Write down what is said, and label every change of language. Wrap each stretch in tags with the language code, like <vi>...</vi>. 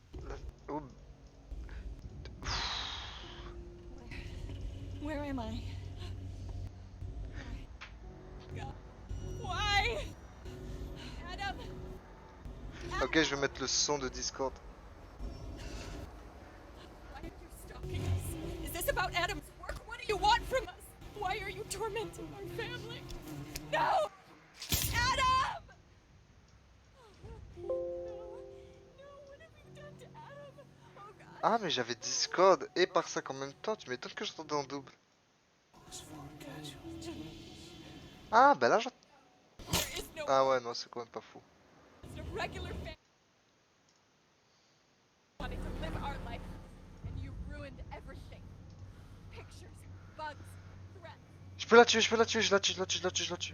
<en>la- oh, Where am I? God. Why? Adam!</en> <fr>Ok, je vais mettre le son de Discord.</fr> <en>Why are you stalking us? Is this about Adam's work? What do you want from us? Why are you tormenting our family? No! Adam! No. No, what have you done to Adam? Oh God.</en> <fr>Ah, mais j'avais Discord et par ça en même temps. Tu m'étonnes que j'entendais en double. Ah, bah là, j'entends.</fr> <en>There is no</en> <fr>Ah ouais, non, c'est quand même pas fou.</fr> <en>just a regular family wanting to live our life, and you ruined everything. Pictures, bugs, threats.</en> <fr>Je peux la tuer, je peux la tuer, je la tue, je la tue, je la tue, je la tue.</fr>